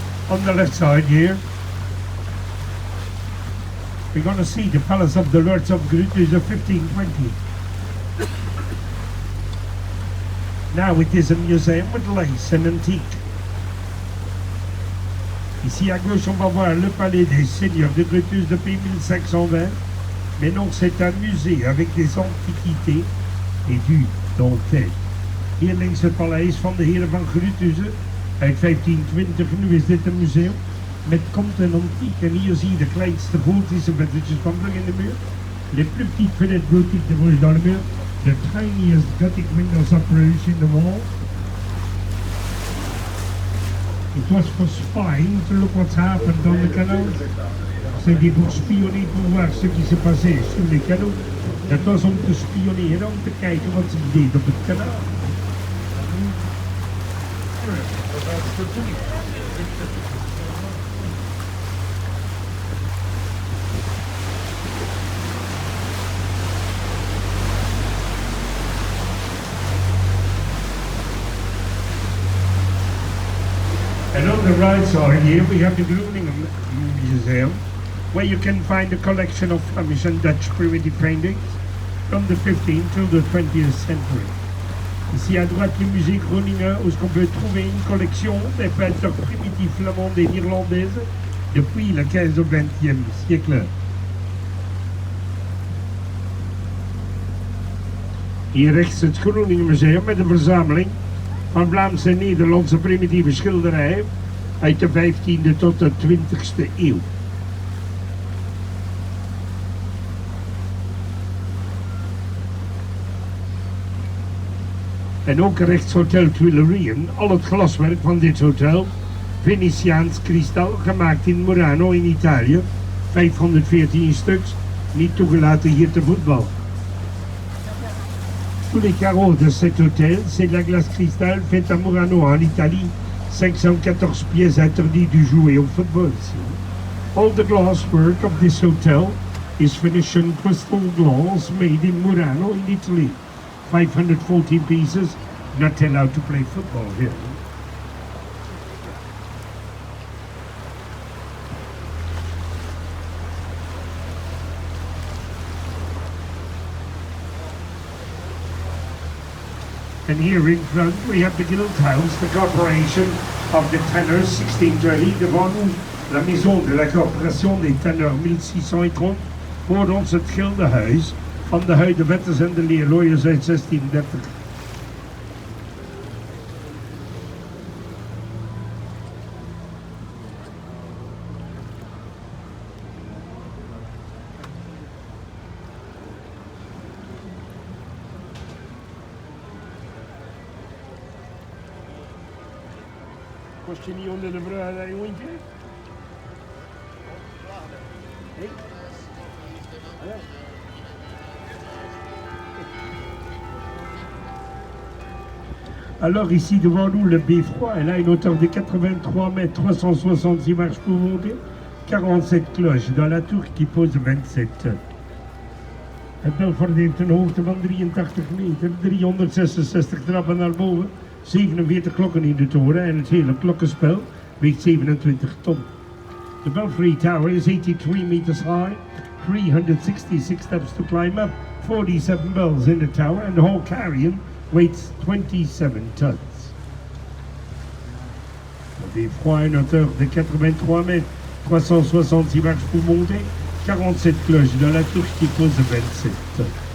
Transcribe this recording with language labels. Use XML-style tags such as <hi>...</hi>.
<en>On the left side here, we're going to see the Palace of the Lords of Grutuze of 1520. Now it is a museum with lace and antique.</en> <fr>Ici à gauche, on va voir le palais des seigneurs de Grutuze depuis 1520. Mais non, c'est un musée avec des antiquités et du dentelle.</fr> <nl>Hier links het paleis van de heren van Grutuze. Uit 1520, nu is dit een museum met conte en antiek. En hier zie je de kleinste gotische vettertjes van Brugge in de muur.</nl> <fr>Les plus petites fenêtres gothiques de Bruges dans le mur.</fr> <en>The tiniest Gothic windows of Bruges in the wall. It was for spying to look what's happened on the canal.</en> <fr>C'était pour spionner, pour voir ce qui s'est passé sur les canaux.</fr> <nl>Dat was om te spioneren, om te kijken wat ze deden op het kanaal.</nl> <en>And on the right side here we have the Groningen Museum, where you can find a collection of Flemish and Dutch primitive paintings. from the 15th till the 20th century.</en> <fr>Ici à droite, le musée Groninger, où on peut trouver une collection des peintures primitives flamandes et irlandaises depuis le 15 au 20e siècle.</fr> <nl>Hier rechts het Groninger Museum met een verzameling van Vlaamse en Nederlandse primitieve schilderijen uit de 15e tot de 20e eeuw. En ook rechts Hotel Tuilerien, al het glaswerk van dit hotel, Venetiaans kristal, gemaakt in Murano in Italië, 514 stuks, niet toegelaten hier te voetballen.</nl> <fr>Tous les carreaux de cet hôtel, c'est de la glace cristal faite à Murano en Italie, 514 pièces interdites du jouer au football.</fr> <en>All the glasswork of this hotel is Venetian crystal glass made in Murano in Italy. 514 pieces, not allowed to play football here. And here in front we have the Guild House, the corporation of the tanners 1630.</en> <fr>Devant nous, la maison de la corporation des tanneurs 1630.</fr> <nl>Voor ons het gildenhuis van de huidenwetters en de leerlooiers uit 1630. Kost je niet onder de brug, dat jongetje? Nee? Ja.</nl> <fr>Alors ici devant nous le beffroi, elle a une hauteur de 83 mètres, 366 marches pour monter, 47 cloches dans la tour qui pose 27 tonnes.</fr> <nl>Het Belfort heeft een hoogte van 83 meter, 366 trappen naar boven, 47 klokken in de toren en het hele klokkenspel weegt 27 ton.</nl> <en>The Belfry Tower is 83 meters high, 366 steps to climb up, 47 bells in the tower and the whole carrion weighs 27 tons.</en> <fr>Le beffroi a une hauteur de 83 mètres, 366 marches pour monter, 47 cloches dans la tour qui pose 27 tonnes.</fr>